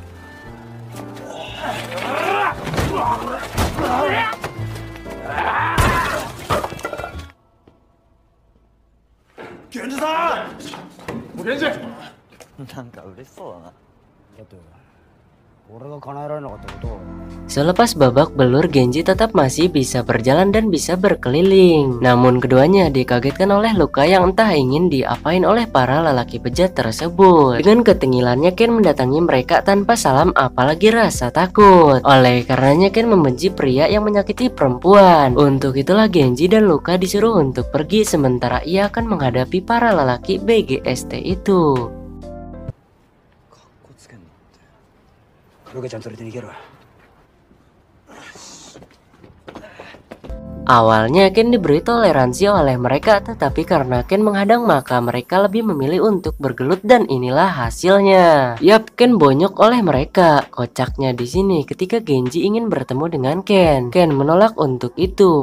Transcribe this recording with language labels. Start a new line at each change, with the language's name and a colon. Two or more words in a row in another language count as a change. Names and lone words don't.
Japanese: 源氏さん、お源氏。なんか嬉しそうだな。だって俺が叶えられなかったことを。
Indonesian: Selepas babak belur, Genji tetap masih bisa berjalan dan bisa berkeliling. Namun keduanya dikagetkan oleh luka yang entah ingin diapain oleh para lelaki bejat tersebut. Dengan ketengilannya Ken mendatangi mereka tanpa salam apalagi rasa takut. Oleh karenanya Ken membenci pria yang menyakiti perempuan. Untuk itulah Genji dan Luka disuruh untuk pergi sementara ia akan menghadapi para lelaki BGST itu.
Japanese: ルカちゃん連れて逃げろ。
Indonesian: Awalnya Ken diberi toleransi oleh mereka, tetapi karena Ken menghadang maka mereka lebih memilih untuk bergelut dan inilah hasilnya. Yap, Ken bonyok oleh mereka. Kocaknya di sini ketika Genji ingin bertemu dengan Ken menolak untuk itu.